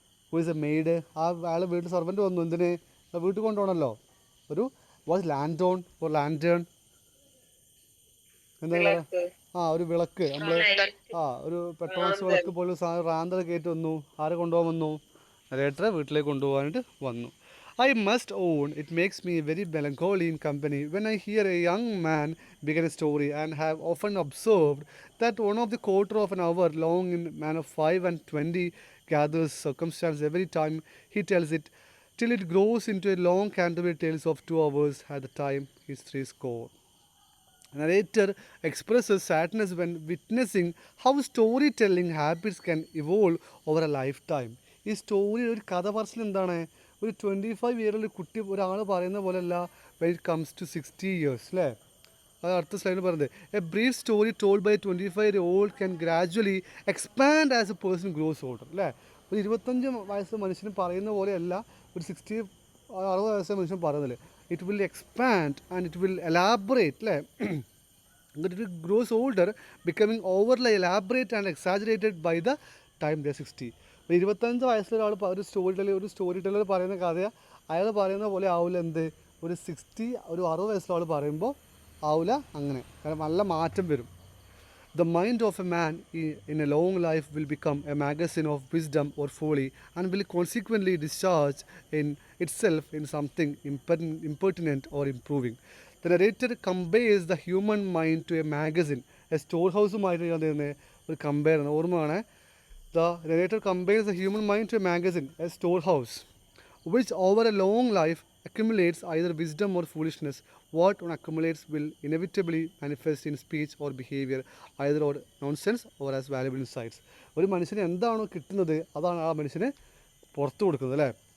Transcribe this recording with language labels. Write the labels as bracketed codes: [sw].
[en] Who is a maid? [ml] അയാൾ വീട്ടിൽ servant വന്നു. എന്തിന്? വീട്ടിൽ കൊണ്ടുപോകണമല്ലോ. ഒരു വാസ് ലാൻറ്റോൺ ഓർ ലാൻറ്റേൺ എന്താ ഒരു വിളക്ക്, നമ്മൾ ഒരു പെട്രോൾസ് വിളക്ക് പോലെ സാധനം റാന്തൽ കയറ്റി വന്നു. ആരെ കൊണ്ടുപോകാൻ വന്നു? നരേറ്ററെ വീട്ടിലേക്ക് കൊണ്ടുപോകാനായിട്ട് വന്നു. [en] I must own it makes me very melancholy in company when I hear a young man begin a story, and have often observed that one of the quarter of an hour long in man of 5 and 20 gathers circumstance every time he tells it, till it grows into a long Canterbury Tales of 2 hours at the time is 60. Narrator expresses sadness when witnessing how storytelling habits can evolve over a lifetime. [ml] ഈ story ഒരു കഥ പറച്ചിൽ എന്താണ്? ഒരു 25 ഇയറിൽ കുട്ടി ഒരാൾ പറയുന്ന പോലെയല്ല [en] when it comes to 60 years [ml] അല്ലേ? അത് അടുത്ത സ്ലൈഡിൽ പറയുന്നത്, [en] A brief story told by 25-year-old can gradually expand as a person grows older അല്ലേ? [ml] ഒരു 25 വയസ്സ് മനുഷ്യന് പറയുന്ന പോലെയല്ല ഒരു 60 വയസ്സ് മനുഷ്യൻ പറയുന്നില്ല. [en] It will expand and it will elaborate, it will grows older, becoming overly elaborate and exaggerated by the time they are 60. [ml] 25 വയസ്സിലൊരാൾ ഒരു സ്റ്റോറി ടെല്ലർ പറയുന്ന കഥ അയാൾ പറയുന്ന പോലെ ആവില്ല. എന്ത് ഒരു 60 വയസ്സിലൊരാൾ പറയുമ്പോൾ ആവില്ല അങ്ങനെ. കാരണം നല്ല മാറ്റം വരും. [en] The mind of a man in a long life will become a magazine of wisdom or folly, and will consequently discharge in itself in something impertinent or improving. The narrator compares the human mind to a magazine, a storehouse. [ml] Compare ഓർമ്മയാണ്. [en] The narrator compares the human mind to a magazine, a storehouse, which over a long life accumulates either wisdom or foolishness. What one accumulates will inevitably manifest in speech or behavior, either or nonsense or as valuable insights. [ml] ഒരു മനുഷ്യന് എന്താണോ കിട്ടുന്നത് അതാണ് ആ മനുഷ്യന് പുറത്തു കൊടുക്കുന്നത് അല്ലേ?